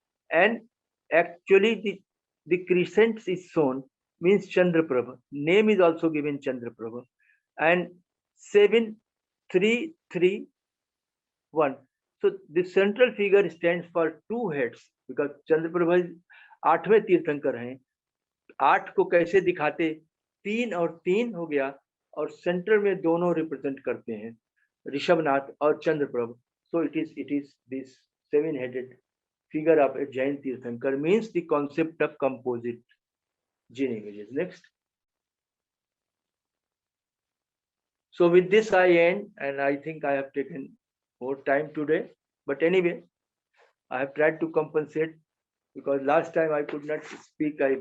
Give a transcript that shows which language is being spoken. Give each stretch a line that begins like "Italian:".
English: And actually the crescent is shown, means Chandraprabha. Name is also given Chandraprabha. And 7331. So the central figure stands for 2 heads, because Chandraprabha
Hindi: 8वें तीर्थंकर हैं। 8 को कैसे दिखाते, 3 और 3 हो गया, और सेंटर में दोनों रिप्रेजेंट करते हैं, ऋषभनाथ और Chandraprabh.
English: So it is this 7-headed figure of a Jain Tirthankar means the concept of composite Jain images. Next. So with this I end, and I think I have taken more time today. But anyway, I have tried to compensate because last time I could not speak.